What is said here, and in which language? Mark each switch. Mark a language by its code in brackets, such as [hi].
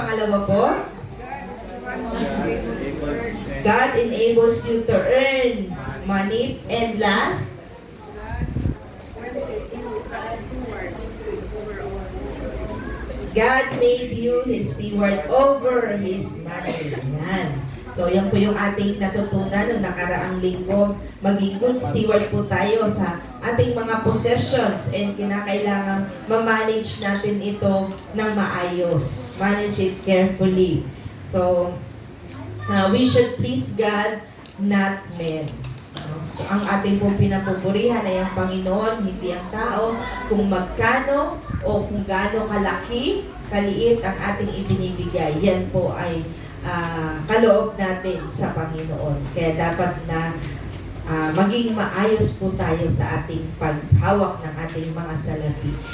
[tl] Pangalawa po, [en] God enables you to earn money. And last, God made you His steward over His money. [tl] Yan. So, yan po yung ating natutunan noong nakaraang linggo. Maging [en] good steward [tl] po tayo sa ating mga possessions and kinakailangan ma-manage natin ito ng maayos. [en] Manage it carefully. So, we should please God, not men. [tl] Ang ating pong pinapupurihan ay ang Panginoon, hindi ang tao. Kung magkano o kung gaano kalaki, kaliit ang ating ibinibigay, yan po ay kaloob natin sa Panginoon. Kaya dapat na maging maayos po tayo sa ating paghawak ng ating mga salapi.